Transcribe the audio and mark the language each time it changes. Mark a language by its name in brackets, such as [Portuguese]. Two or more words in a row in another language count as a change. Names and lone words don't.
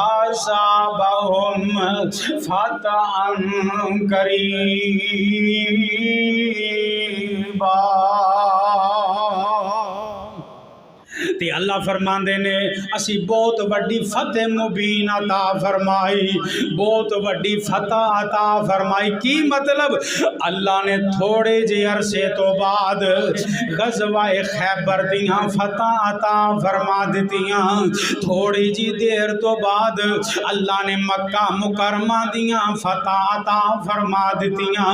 [Arabic] وَأَصَابَهُمْ فَتْحًا قَرِيبًا [Punjabi] تے اللہ فرماندے نے اسی بہت وڈی فتح مبین عطا فرمائی بہت وڈی فتح عطا فرمائی کی مطلب اللہ نے تھوڑے جے عرصے تو بعد غزوہ خیبر دیاں فتح عطا فرما دیتیاں تھوڑی جی دیر تو بعد اللہ نے مکہ مکرمہ دیاں فتح عطا فرما دیتیاں